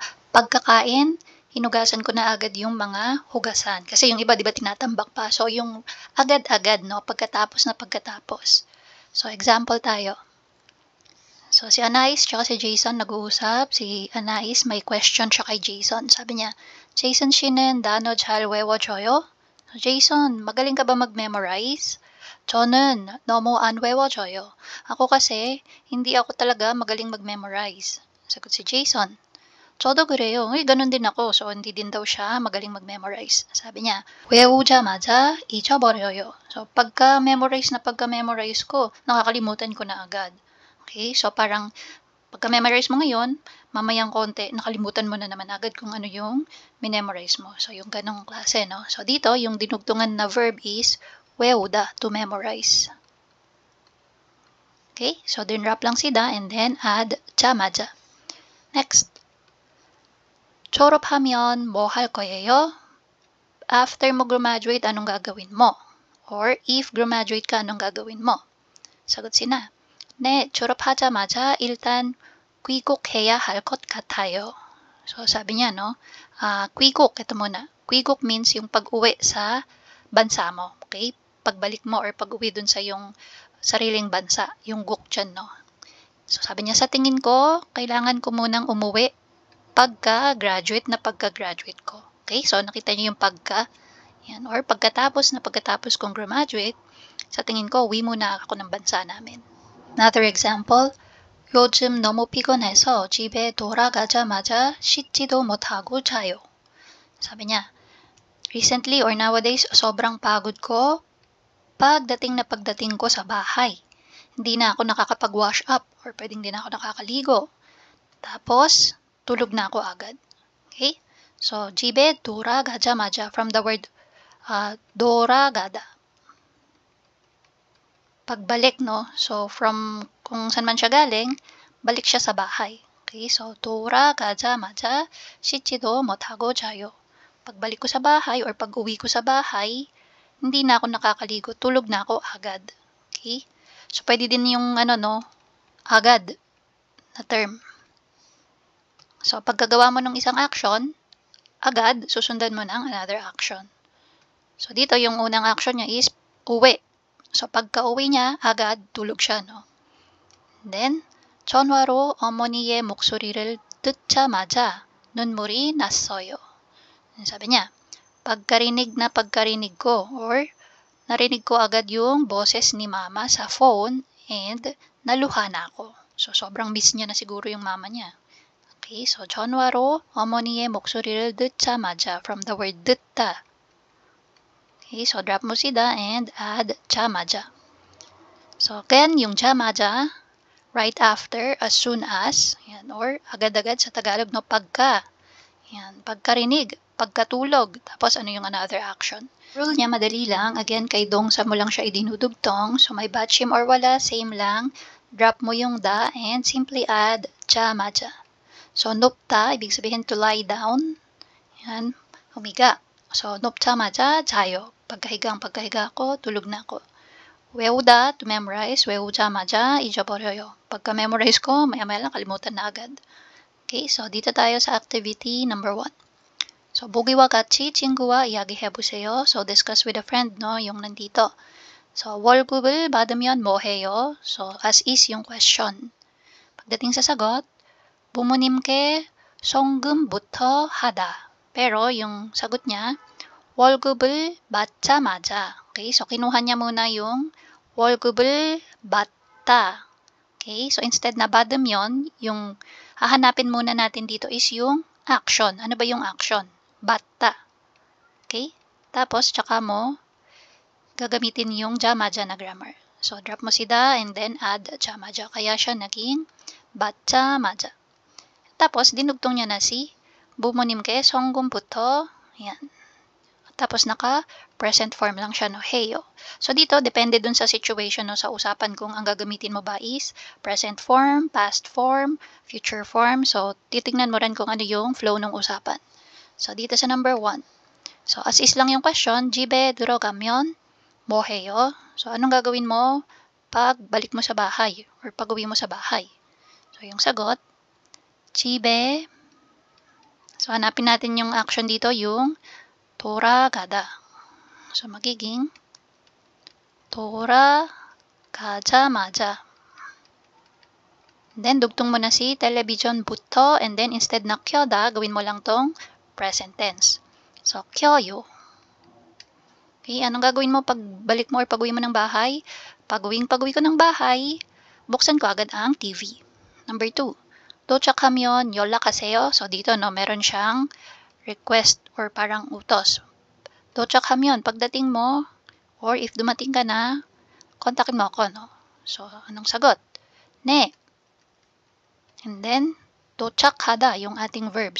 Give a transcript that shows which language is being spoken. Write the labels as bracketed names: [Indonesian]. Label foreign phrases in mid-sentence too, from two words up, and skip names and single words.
[Filipino] Pagkakain, hinugasan ko na agad yung mga hugasan. Kasi yung iba, di ba, tinatambak pa. So, yung agad-agad, no? Pagkatapos. So, example tayo. So, si Anais tsaka si Jason nag-uusap. Si Anais may question siya kay Jason. Sabi niya, Jason, [Korean] 씨는 단어 잘 외워줘요? [Filipino] So, Jason, magaling ka ba mag-memorize? [Korean] 저는 너무 안 외워져요. [Filipino] Ako kasi, hindi ako talaga magaling mag-memorize. Sagot si Jason, [Korean] 저도 그래요. [Filipino] Ganun din ako. So, hindi din daw siya magaling mag-memorize. Sabi niya, [Korean] 외우자마자 잊어버려요. [Filipino] So, pagka-memorize ko, nakakalimutan ko na agad. Okay? So, parang pagka-memorize mo ngayon, mamayang konti, nakalimutan mo na naman agad kung ano yung minemorize mo. So, yung ganong klase, no? So, dito, yung dinugtungan na verb is 외우다, [English] to memorize. [Filipino] Okay? So, dinrap lang sida [English] and then add [Filipino] 자마자. Next. [Korean] 졸업하면 뭐 할 거예요? [Filipino] After mo graduate, anong gagawin mo? Or if graduate ka, anong gagawin mo? Sagot sina. [Korean] 네, 졸업하자마자 일단 귀국해야 할 것 같아요. [Filipino] So, sabi niya, no? 귀국, ito muna. 귀국 means yung pag-uwi sa bansa mo. Okay? Pagbalik mo or pag-uwi dun sa yung sariling bansa. Yung guk dyan, no? So, sabi niya, sa tingin ko, kailangan ko munang umuwi pagka-graduate ko. Okay? So, nakita niyo yung pagka. Yan. Or pagkatapos kong graduate, sa tingin ko, uwi muna ako ng bansa namin. Another example, [Korean] 요즘 너무 피곤해서 집에 돌아가자마자 씻지도 못하고 자요. [Filipino] Sabi niya, [English] recently or nowadays, [Filipino] sobrang pagod ko pagdating ko sa bahay. Hindi na ako nakakapag-wash up or pwedeng hindi na ako nakakaligo. Tapos, tulog na ako agad. Okay? So, [Korean] 집에 돌아가자마자 [English] from the word [Korean] 돌아가다. [Filipino] Pagbalik, no? So, from kung saan man siya galing, balik siya sa bahay. Okay? So, [Korean] 돌아가자마자 씻지도 못하고 자요. [Filipino] Pagbalik ko sa bahay or pag-uwi ko sa bahay, hindi na ako nakakaligo, tulog na ako agad. Okay? So, pwede din yung agad na term. So, pagkagawa mo ng isang action, agad, susundan mo ng [English] another action. [Filipino] So, dito, yung unang action niya is uwi. So, pagka-uwi niya, agad, tulog siya, no? Then, [Korean] 전화로 어머니의 목소리를 듣자마자 눈물이 났어요. [Filipino] Sabi niya, pagkarinig ko, or narinig ko agad yung boses ni mama sa phone and naluha na ako. So, sobrang miss niya na siguro yung mama niya. [English] Okay, so [Korean] 전화로 어머니의 목소리를 듣자마자 [English] from the word 듣다. [Filipino] Okay, so drop mo sida [English] and add [Filipino] 자마자. [English] So again, yung 자마자, right after, as soon as, [Filipino] yan, or agad-agad sa Tagalog, no, pagka. Yan, pagkarinig, pagkatulog, tapos ano yung [English] another action. [Filipino] Rule niya madali lang, again kay dongsa mo lang siya idinudugtong, so may batchim or wala, same lang, drop mo yung da [English] and simply add [Korean] 자마자. [Filipino] So nupta, ibig sabihin [English] to lie down, [Filipino] yan, humiga. So [Korean] 눕자마자 자요, [Filipino] pagkahiga ko, tulog na ako. [Korean] 외우다, [English] to memorize, [Korean] 외우자마자 잊어버려요. [Filipino] Pagka-memorize ko, maya-maya lang kalimutan na agad. Okay, so dito tayo sa activity number 1. So, [Korean] 보기와 같이 친구와 이야기해보세요. [English] So, discuss with a friend, no, [Filipino] yung nandito. So, [Korean] 월급을 받으면 뭐 해요? [Filipino] So, as is yung question. Pagdating sa sagot, [Korean] 부모님께 송금부터 하다. [Filipino] Pero, yung sagot niya, [Korean] 월급을 받자마자. [Filipino] Okay, so kinuha niya muna yung [Korean] 월급을 받다. [Filipino] Okay, so instead na 받으면, yung hahanapin muna natin dito is yung action. Ano ba yung action? 받다. Okay, tapos tsaka mo gagamitin yung jamaja na grammar. So drop mo si da [English] and then add [Filipino] jamaja. Kaya siya naging 받자마자. Tapos dinugtong niya na si [Korean] 부모님께 송금부터. [Filipino] Yan. Tapos naka- [English] present form [Filipino] lang siya, no, heyo. So dito, depende dun sa situation, no, sa usapan kung ang gagamitin mo ba is [English] present form, past form, future form. [Filipino] So titingnan mo rin kung ano yung flow ng usapan. So dito sa number 1. So as is lang yung question, [Korean] 집에 들어가면 뭐 해요? [Filipino] So anong gagawin mo pag balik mo sa bahay or pag uwi mo sa bahay? So yung sagot, 집에. So hanapin natin yung action dito, yung 돌아가다. So, magiging 돌아가자마자. Then, dugtong mo na si television부터 [English] and then instead [Filipino] na 켜다, gawin mo lang tong [English] present tense. [Korean] So, 켜요. [Filipino] Okay, anong gagawin mo pag balik mo or pag uwi mo ng bahay? Pag uwi ko ng bahay, buksan ko agad ang TV. Number 2, [Korean] 도착하면 연락하세요. [Filipino] So, dito, no, meron siyang request or parang utos. 도착하면, pagdating mo, or if dumating ka na, kontakin mo ako, no? So, anong sagot? Ne. And then, 도착하다, yung ating verb.